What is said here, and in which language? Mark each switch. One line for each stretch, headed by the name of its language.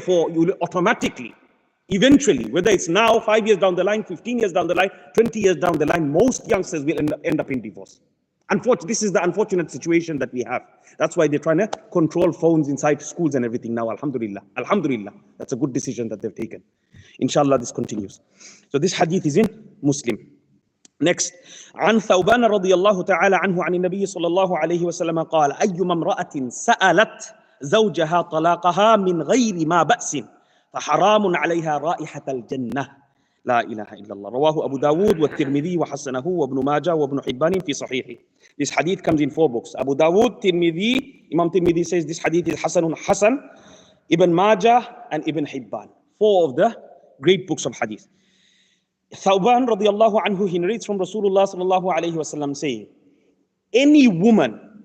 English: Therefore, you will automatically, eventually, whether it's now, 5 years down the line, 15 years down the line, 20 years down the line, most youngsters will end up in divorce. Unfortunately, this is the unfortunate situation that we have. That's why they're trying to control phones inside schools and everything now. Alhamdulillah. Alhamdulillah. That's a good decision that they've taken. Inshallah, this continues. So this hadith is in Muslim. Next,
Arabic: عن ثوبان رضي الله تعالى عنه عن النبي صلى الله عليه وسلم قال أيما امرأة سألت زوجها طلاقها من غير ما بأس فحرام عليها رائحة الجنة لا إله إلا الله. رواه أبو داود والترمذي وحسنه وابن ماجه وابن حبان في صحيحه.
English: This hadith comes in 4 books. Abu Dawud, Tirmidhi, Imam Tirmidhi says this hadith is Hasan, Ibn Majah and Ibn Hibban. 4 of the great books of hadith. Thawban radiallahu anhu, he narrates from Rasulullah sallallahu alayhi wasallam saying, any woman